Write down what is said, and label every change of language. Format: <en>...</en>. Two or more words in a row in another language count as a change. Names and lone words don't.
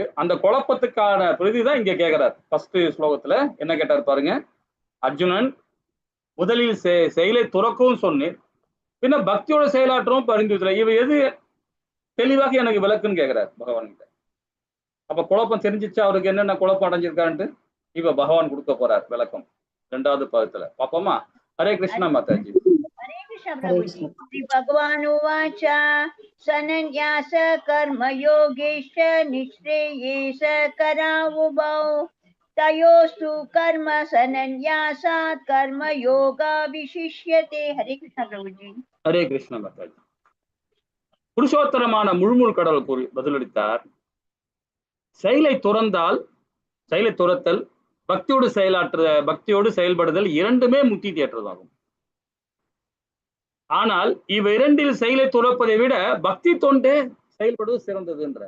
<ta>அந்த குழப்பத்துக்கான பிரதிதான் இங்க கேட்கிறார். ஃபர்ஸ்ட் ஸ்லோகத்துல என்ன கேட்டார் பாருங்க, அர்ஜுனன் முதலில் செயலை துறக்கவும் சொன்னேன், பின்ன பக்தியோட செயலாற்றவும் பரிந்துரை, இவ எது தெளிவாக எனக்கு விளக்குன்னு கேட்கிறார் பகவான் கிட்ட. அப்ப குழப்பம் தெரிஞ்சிச்சு அவருக்கு, என்னென்ன குழப்பம் அடைஞ்சிருக்கான்ட்டு இப்ப பகவான் கொடுக்க போறார் விளக்கம் 2வது பதத்துல. பாப்போமா? ஹரே கிருஷ்ணா மாதாஜி.</ta> <hi>हरे कृष्ण प्रभुजी।</hi> <sa>श्री भगवान उवाच सन्न्यास कर्म योगेश निःश्रेयेश करावुभौ तयोस्तु कर्म सन्न्यासात् कर्म योगा विशिष्यते।</sa> <hi>हरे कृष्ण प्रभुजी।</hi> <ta>ஹரே கிருஷ்ண மாதாஜி. புருஷோத்தரமான முழுமுழு கடவுள் கூறி பதிலளித்தார். செயலை துறத்தல், பக்தியோடு செயல்படுதல் இரண்டுமே முக்தி தேற்றதாகும். ஆனால் இவ் இரண்டில் செயலை துறப்பதை விட பக்தி தொண்டே செயல்படுவது சிறந்தது என்றார்.</ta>